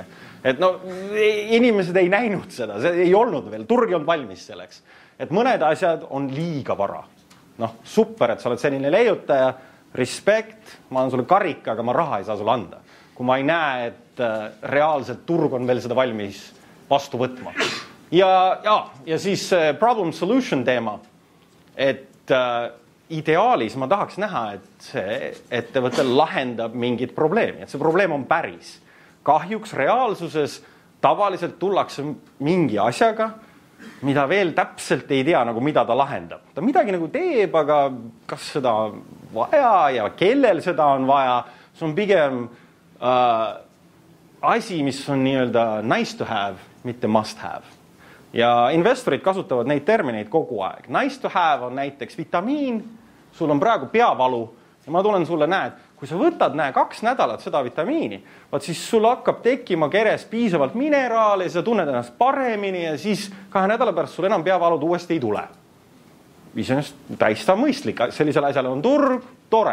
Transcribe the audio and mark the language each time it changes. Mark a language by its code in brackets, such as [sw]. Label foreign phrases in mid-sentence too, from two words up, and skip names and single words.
[et] Et inimesed ei näinud seda, see ei olnud veel, turg ei olnud valmis selleks. Et mõned asjad on liiga vara. Super, et sa oled selline leiutaja, respekt, ma olen sulle karika, aga ma raha ei saa sulle anda. Kui ma ei näe, et reaalselt turg on veel seda valmis vastu võtma. Ja siis [en] problem solution [et] teema, et ideaalis ma tahaks näha, et see ettevõte lahendab mingit probleemi, et see probleem on päris. Kahjuks reaalsuses tavaliselt tullakse mingi asjaga, mida veel täpselt ei tea, nagu mida ta lahendab. Ta midagi nagu teeb, aga kas seda on vaja ja kellel seda on vaja, see on pigem asi, mis on nii-öelda [en] nice to have, [et] mitte [en] must have. [et] Ja investorid kasutavad neid termineid kogu aeg. [en] Nice to have [et] on näiteks vitamiin, sul on praegu peavalu ja ma tulen sulle, näed, kui sa võtad 2 nädalat seda vitamiini, siis sul hakkab tekkima keres piisavalt mineraale ja sa tunned ennast paremini ja siis 2 nädala pärast sul enam peavalud uuesti ei tule. Iseenesest täiesti mõistlik, sellisel asjal on turg, tore.